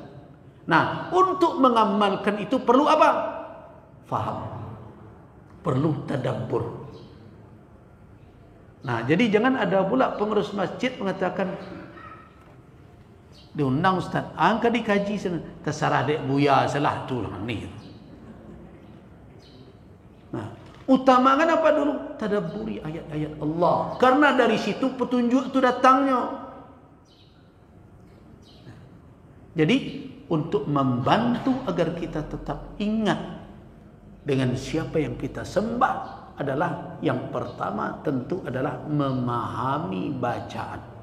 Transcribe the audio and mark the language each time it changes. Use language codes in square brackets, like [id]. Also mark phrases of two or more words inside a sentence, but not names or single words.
[id] Nah, untuk mengamalkan itu perlu apa? Faham. Perlu tadabbur. Nah, jadi jangan ada pula pengurus masjid mengatakan, diundang Ustaz, angka dikaji sana, [min] terserah dek buya salah tu lah ni. [id] Nah, Utamakan apa dulu? Tadabburi ayat-ayat Allah. Karena dari situ petunjuk itu datangnya. Jadi untuk membantu agar kita tetap ingat dengan siapa yang kita sembah adalah yang pertama tentu adalah memahami bacaan.